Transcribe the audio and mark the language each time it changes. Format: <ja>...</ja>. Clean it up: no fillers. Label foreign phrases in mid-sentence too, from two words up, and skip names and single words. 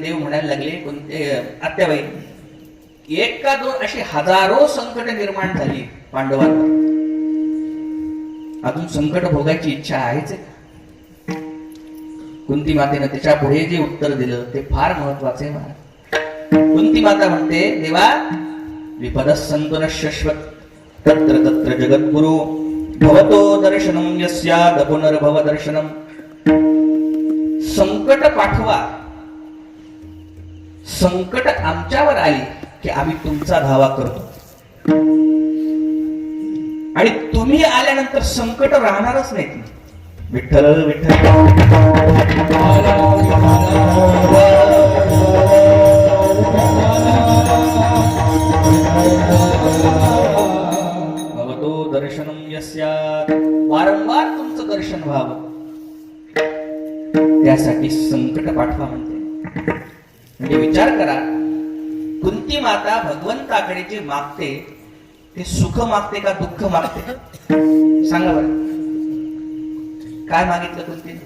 <mr>देव म्हणायला लागले, आत्याबाई, एक का दोन अशी हजारो संकट निर्माण झाली पांडवांवर. अजून संकट भोगायची इच्छा आहेच. कुंती मातेनं त्याच्या पुढे जे उत्तर दिलं ते फार महत्वाचे आहे. कुंती माता म्हणते,</mr> <sa>देवा, विपदस्सन्तु नश्यश्वत् तत्र तत्र जगद्गुरु भवतो दर्शनं यस्यात् पुनर्भव दर्शनम्.</sa> <mr>संकट पाठवा. संकट आमच्यावर आली की आम्ही तुमचा धावा करतो आणि तुम्ही आल्यानंतर संकट राहणारच नाही.</mr> <sa>विठ्ठल विठ्ठल भवतो दर्शनम यस्यात्,</sa> <mr>वारंवार तुमचं दर्शन व्हावं त्यासाठी संकट पाठवा म्हणते. म्हणजे विचार करा, कुंती माता भगवंताकडे जे मागते ते सुख मागते का दुःख मागते? सांगा बरं, काय मागितलं कुंतीने?</mr>